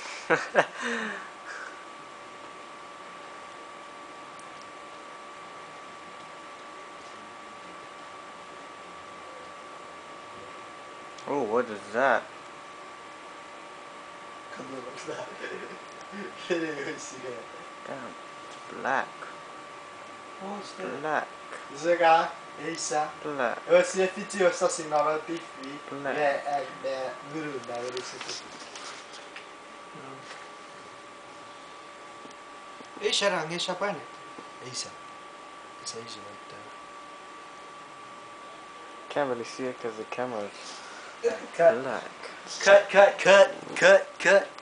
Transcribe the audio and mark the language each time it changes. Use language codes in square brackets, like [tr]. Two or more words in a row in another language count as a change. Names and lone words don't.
[en] Oh, what is that? Come on, what's that? Didn't even see that. Damn, it's black. What's that? Black. [pt] Regarde, é isso. [en] Black. [pt] Eu assim, eu só assim, nova TV. [en] Black. [pt] É, guru, da isso aqui. [ar] ايش راه ايش ابانه ايش ايش ايش [en] Can't really see it because the camera's cut black. cut cut cut cut cut